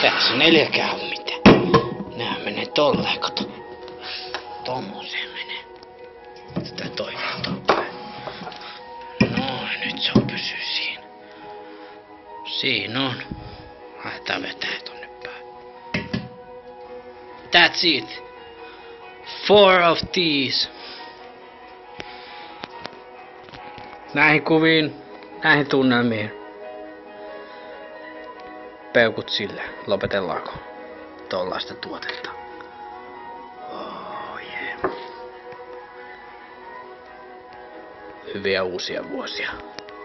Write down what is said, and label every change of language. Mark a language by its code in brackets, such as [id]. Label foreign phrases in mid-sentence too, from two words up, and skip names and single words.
[fi] Tässä 4 on mitään. Nää menee tolleen, kato. Tommoseen menee. Sitä toivotaan päin. Noin, nyt se on pysyy siinä. Siinä on. Laitetaan vetää tonne päin. [en] That's it. 4 of these. [fi] Näihin kuviin, näihin tunnelmiin. Peukut sille. Lopetellaanko tollaista tuotetta? [en] Oh yeah. [fi] Hyviä uusia vuosia.